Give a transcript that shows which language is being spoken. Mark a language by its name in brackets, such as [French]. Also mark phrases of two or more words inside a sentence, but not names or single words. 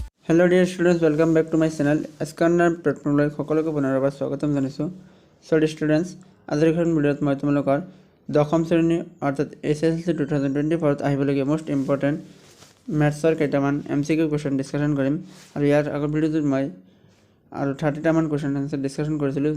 [English] hello dear students, welcome back to my channel. [Assamese] स्कैनर प्लेटफर्मলৈ সকলোকে পুনৰবাৰ স্বাগতম জনাইছোঁ। [English] sorry students, [Assamese] আজিৰ এখন ভিডিঅ'ত মই তোমালোকৰ দশম শ্ৰেণী অৰ্থাৎ SSLC 2024ত আহিবলগীয়া [English] most important maths [Assamese] কেইটামান [English] MCQ question discussion [Assamese] কৰিম। আৰু ইয়াৰ আগৰ ভিডিঅ'টোত মই আৰু 30টামান [English] question answer discussion [Assamese] কৰিছিলোঁ।